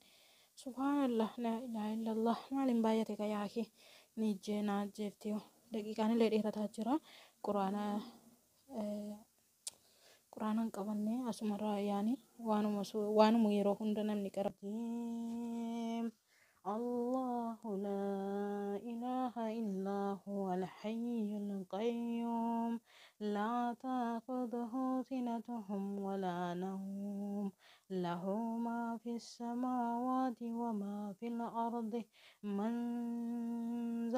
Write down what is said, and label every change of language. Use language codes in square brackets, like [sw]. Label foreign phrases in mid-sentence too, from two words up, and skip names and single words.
[ar] سبحان الله، لا إله إلا الله. [om] Maaliin baay'ate qayaakee ni jeenaa jeeftee daqiiqaan illee dheerataa jira. Quraana quraanaan qabannee asumarraa yaani waanuma yeroo hunda namni qarabdiim. [ar] الله لا إله إلا هو الحي القيوم لا تأخذه سنة ولا نوم له ما في السماوات وما في الأرض من ذا